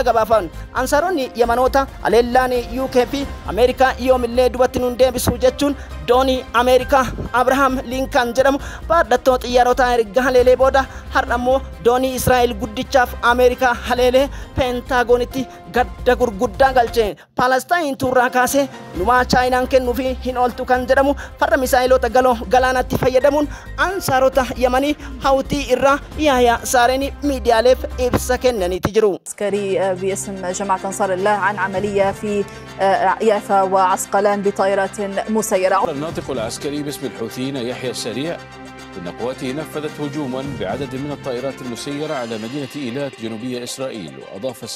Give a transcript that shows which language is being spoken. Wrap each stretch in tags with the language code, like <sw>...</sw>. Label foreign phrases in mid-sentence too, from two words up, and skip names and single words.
<om>gabaafan ansaaronni Yamanoota haleellaan UK fi Ameerikaa yoomillee dubatti nun deebisu jechuun doonii Ameerikaa Abraham Lincoln jedhamu baadhattoo xiyyaarota erga haleelee booda har'ammoo doonii Israa'el guddichaaf Ameerikaa haleelee Pentaagonitti gadda gurguddaa galche Palestine turraa kaasee numaa Chaayinaan kennuufi hin ooltu kan jedhamu farra misaayilota galoo galaanatti fayyadamuun ansaarota Yamanii Houthii irraa Yahya Saareen miidiyaaleef ibsa kennaniiti jiru.</om> <ar>عسكري باسم جماعة أنصار الله عن عملية في يافا وعسقلان بطائرات مسيرة. الناطق العسكري باسم الحوثيين يحيى السريع إن قواته نفذت هجوما بعدد من الطائرات المسيرة على مدينة إيلات جنوبية إسرائيل وأضاف</ar>